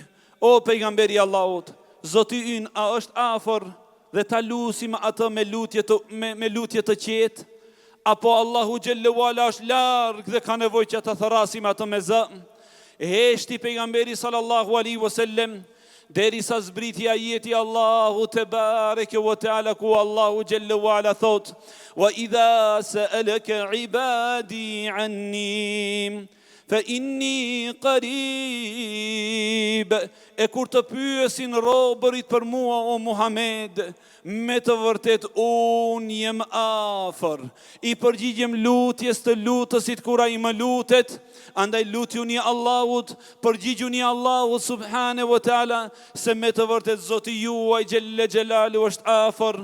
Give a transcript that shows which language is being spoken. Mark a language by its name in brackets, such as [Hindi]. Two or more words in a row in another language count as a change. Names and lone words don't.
[Albanian] O pejgamberi Allahut, Zoti ynë a është afër dhe ta lusim atë me lutje të qetë, apo Allahu [Arabic] جل وعلا [Albanian] është larg dhe ka nevojë që ta thrasim atë me zë? Heshti pejgamberi [Arabic] صلى الله عليه وسلم [Albanian] derisa zbriti ajeti Allahu [Arabic] تبارك وتعالى [Albanian] ku Allahu [Arabic] جل وعلا [Albanian] thot, [Arabic] وإذا سألك عبادي عني فإني قريب. [Albanian] E kur të pyesin robërit për mua o Muhammed, me të vërtet unë jem afër. I përgjigjem lutjes të lutësit kur ai më lutet. Andaj lutjuni Allahut, përgjigjuni Allahut [Arabic] سبحانه وتعالى, [Albanian] se me të vërtet Zoti juaj [Arabic] جل جلاله [Albanian] është afër.